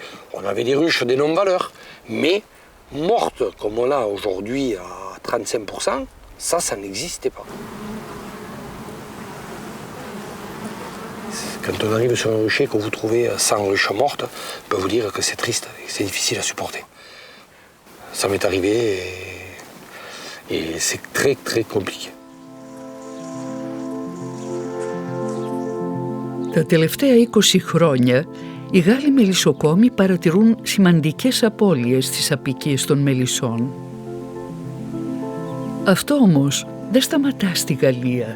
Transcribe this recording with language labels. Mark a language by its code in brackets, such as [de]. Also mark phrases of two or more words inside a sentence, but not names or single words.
[fr] On avait des ruches des non-valeurs, mais mortes comme on a aujourd'hui à 35%, ça n'existait pas. Quand on arrive sur un rucher, que vous trouvez 100 ruches mortes, je peux vous dire que c'est triste et c'est difficile à supporter. Ça m'est arrivé et c'est très très compliqué. [el] Τα τελευταία 20 χρόνια, οι Γάλλοι μελισσοκόμοι παρατηρούν σημαντικές απώλειες στις αποικίες των μελισσών. Αυτό όμως δεν σταματά στη Γαλλία.